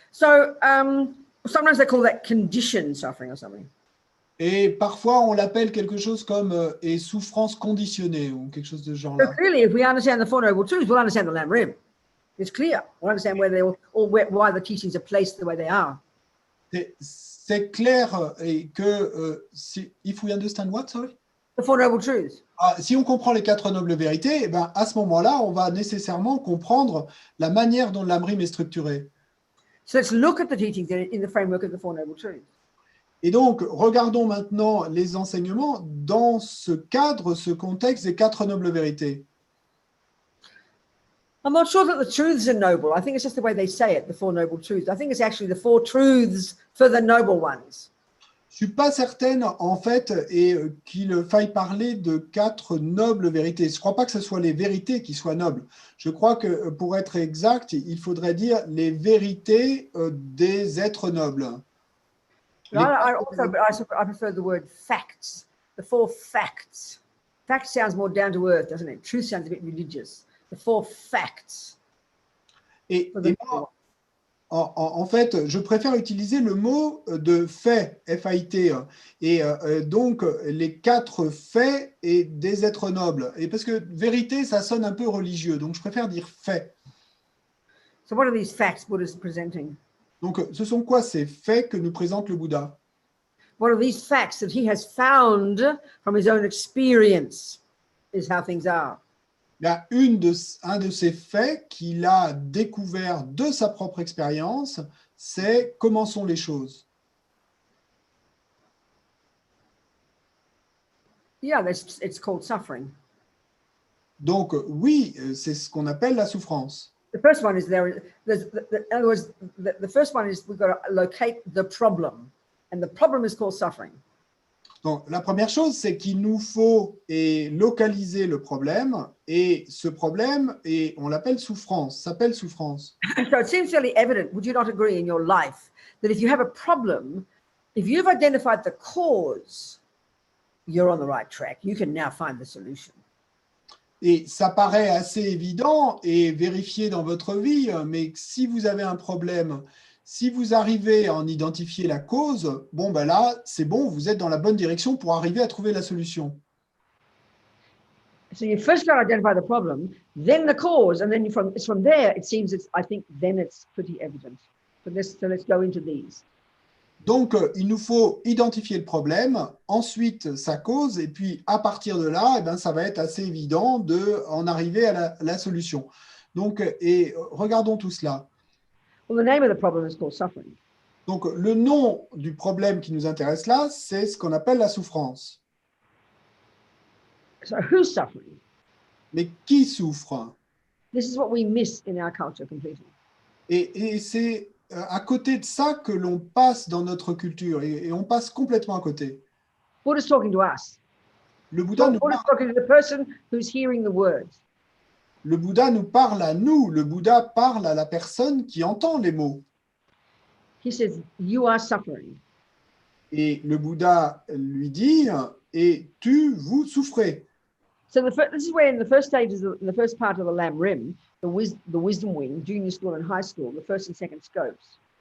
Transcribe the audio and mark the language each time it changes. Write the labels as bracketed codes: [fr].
[en] So sometimes they call that conditioned suffering or something. [fr] Et parfois, on l'appelle quelque chose comme souffrance conditionnée ou quelque chose de ce genre-là. [en] So clearly, if we understand the Four Noble Truths, we'll understand the Lamrim. It's clear. We'll understand why the teachings are placed the way they are. [fr] C'est clair que [en] if we understand what, sorry? The Four Noble Truths. [fr] Si on comprend les 4 nobles vérités, eh ben, à ce moment-là, on va nécessairement comprendre la manière dont le Lamrim est structuré. [en] So let's look at the teachings in the framework of the Four Noble Truths. [fr] Et donc, regardons maintenant les enseignements dans ce cadre, ce contexte des 4 nobles vérités. [en] I'm not sure that the truths are noble. I think it's just the way they say it, the Four Noble Truths. I think it's actually the four truths for the noble ones. [fr] Je ne suis pas certaine, en fait, qu'il faille parler de 4 nobles vérités. Je ne crois pas que ce soit les vérités qui soient nobles. Je crois que, pour être exact, il faudrait dire les vérités des êtres nobles. [en] I prefer the word facts, the four facts. Fact sounds more down to earth, doesn't it? Truth sounds a bit religious. The four facts. [fr] Et moi, en fait, je préfère utiliser le mot de fait, F-A-I-T, et donc les 4 faits et des êtres nobles. Et parce que vérité, ça sonne un peu religieux, donc je préfère dire fait. [en] So what are these facts Buddha is presenting? [fr] Donc, ce sont quoi ces faits que nous présente le Bouddha? [en] What are these facts that he has found from his own experience is how things are. [fr] Il y a un de ces faits qu'il a découvert de sa propre expérience, c'est comment sont les choses. [en] Yeah, it's called suffering. [fr] Donc, oui, c'est ce qu'on appelle la souffrance. [en] The first one is in other words, the first one is we've got to locate the problem, and the problem is called suffering. [fr] Donc, la première chose, c'est qu'il nous faut localiser le problème, et ce problème, on l'appelle souffrance, s'appelle souffrance. [en] So it seems fairly evident, would you not agree, in your life, that if you have a problem, if you've identified the cause, you're on the right track. You can now find the solution. [fr] Et ça paraît assez évident et vérifié dans votre vie, mais si vous avez un problème, si vous arrivez à en identifier la cause, bon, ben là, c'est bon, vous êtes dans la bonne direction pour arriver à trouver la solution. [en] So you first got to identify the problem, then the cause, and then it's from there, it seems I think then it's pretty evident. So let's go into these. [fr] Donc, il nous faut identifier le problème, ensuite sa cause, et puis à partir de là, eh ben, ça va être assez évident d'en arriver à la solution. Donc, regardons tout cela. [en] Well, the name of the problem is called suffering. [fr] Donc, le nom du problème qui nous intéresse là, c'est ce qu'on appelle la souffrance. [en] So who's suffering? [fr] Mais qui souffre? [en] This is what we miss in our culture completely. [fr] Et c'est à côté de ça que l'on passe dans notre culture, et on passe complètement à côté. [en] Buddha's talking to us. [fr] Le Bouddha nous [en] Buddha's talking to the person who's hearing the words. [fr] Le Bouddha nous parle à nous, le Bouddha parle à la personne qui entend les mots. [en] He says, you are suffering. [fr] Et le Bouddha lui dit, et vous souffrez. [en] So this is where in the first stages, in the first part of the Lam Rim, the wisdom wing, junior school and high school, the first and second scopes.